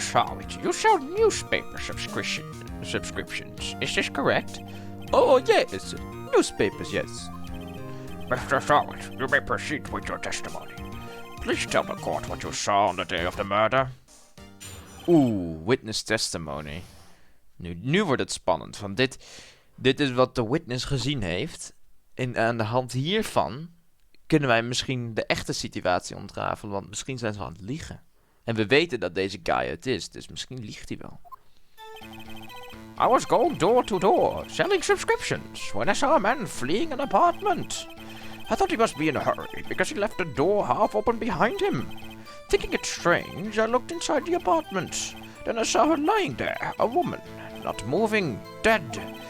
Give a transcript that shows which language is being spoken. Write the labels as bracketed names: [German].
[English] Sahwit, you sell newspaper subscriptions. Is this correct? Oh, yes. Newspapers, yes. Mr. Sahwit, you may proceed with your testimony. Please tell the court what you saw on the day of the murder. Witness testimony. [Dutch] Nu wordt het spannend, want dit is wat de witness gezien heeft. En aan de hand hiervan kunnen wij misschien de echte situatie ontrafelen, want misschien zijn ze aan het liegen. En we weten dat deze guy het is, dus misschien liegt hij wel. [English] I was going door to door, selling subscriptions, when I saw a man fleeing an apartment. I thought he must be in a hurry, because he left the door half open behind him. Thinking it strange, I looked inside the apartment. Then I saw her lying there, a woman, not moving, dead.